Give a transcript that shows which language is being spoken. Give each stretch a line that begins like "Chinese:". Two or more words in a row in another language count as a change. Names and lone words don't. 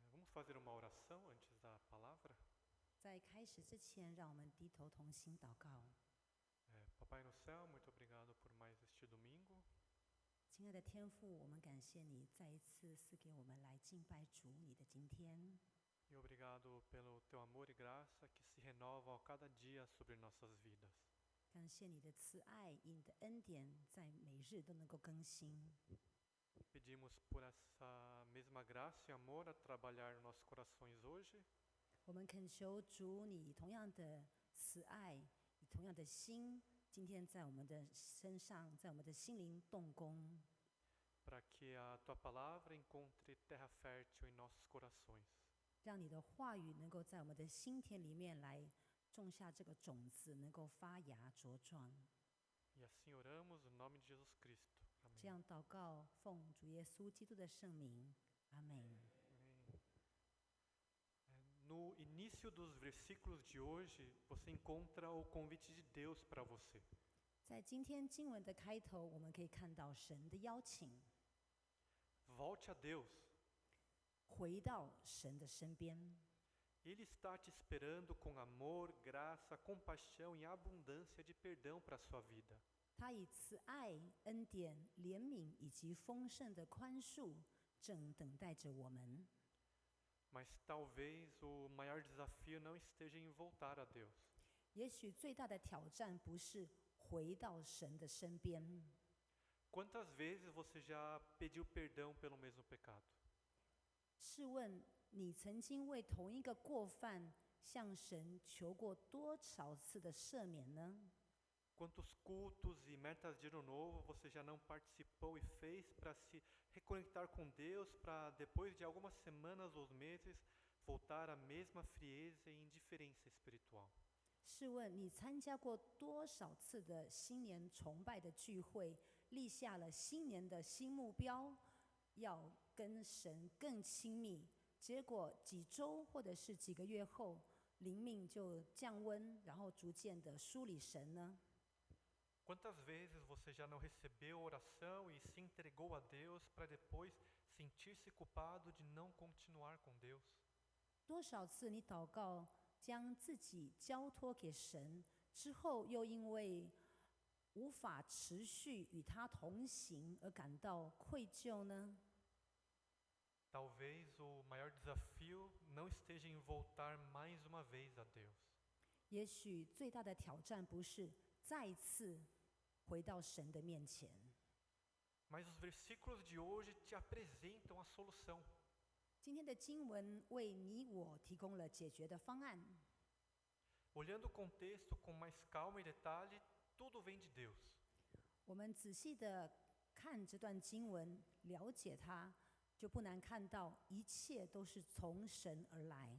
Portuguese: fazer uma oração antes da palavra?
Chinese: 在开始之前，让我们低头同心祷告。
Portuguese: Papai no céu, muito obrigado por mais este domingo.
Chinese: 亲爱的天父，我们感谢你再一次赐给我们来敬拜主你的今天。
Portuguese: E obrigado pelo teu amor e graça que se renovam a cada dia sobre nossas vidas.
Chinese: 感谢你的慈爱，以你的恩典，在每日都能够更新。
Portuguese: Pedimos por essa mesma graça e amor a trabalhar nos nossos corações hoje,
Chinese: 我们恳求主，你以同样的慈爱，以同样的心，今天在我们的身上，在我们的心灵动工，
Portuguese: para que a tua palavra encontre terra fértil em nossos corações.
Chinese: 让你的话语能够在我们的心田里面来种下这个种子，能够发芽茁壮。
Portuguese: E assim oramos no nome de Jesus Cristo.
Chinese: 这
Portuguese: Amém.
Chinese: 样祷告，奉主耶稣基督的圣名，阿门。
Portuguese: Amém. No início dos versículos de hoje, você encontra o convite de Deus para você.
Chinese: 在今天经文的开头，我们可以看到神的邀请，
Portuguese: Volte a Deus.
Chinese: 回到神的身边。
Portuguese: Ele está te esperando com amor, graça, compaixão e abundância de perdão para a sua vida.
Chinese: 他以慈爱、恩典、怜悯以及丰盛的宽恕，正等待着我们。
Portuguese: Mas talvez o maior desafio não esteja em voltar a Deus.
Chinese: 也许最大的挑战不是回到神的身边。
Portuguese: Quantas vezes você já pediu perdão pelo mesmo pecado?
Chinese: 试问，你曾经为同一个过犯向神求过多少次的赦免呢？
Portuguese: Quantos cultos e metas de ano novo você já não participou e fez para se reconectar com Deus, para depois de algumas semanas ou meses voltar à mesma frieza e indiferença espiritual?
Chinese: 试问，你参加过多少次的新年崇拜的聚会，立下了新年的新目标，要跟神更亲密，结果几周或者是几个月后，灵命就降温，然后逐渐的疏离神呢？
Portuguese: Quantas vezes você já não recebeu oração e se entregou a Deus para depois sentir-se culpado de não continuar com Deus?
Chinese: 多少次你祷告，将自己交托给神之后，又因为无法持续与他同行而感到愧疚呢？
Portuguese: Talvez o maior desafio não esteja em voltar mais uma vez a Deus.
Chinese: 也许最大的挑战不是再次回到神的面前，
Portuguese: Mas os versículos de hoje te apresentam a solução.
Chinese: 今天的经文为你我提供了解决的方案。
Portuguese: Olhando o contexto com mais calma e detalhe, tudo vem de Deus.
Chinese: 我们仔细的看这段经文，了解它，就不难看到一切都是从神而来。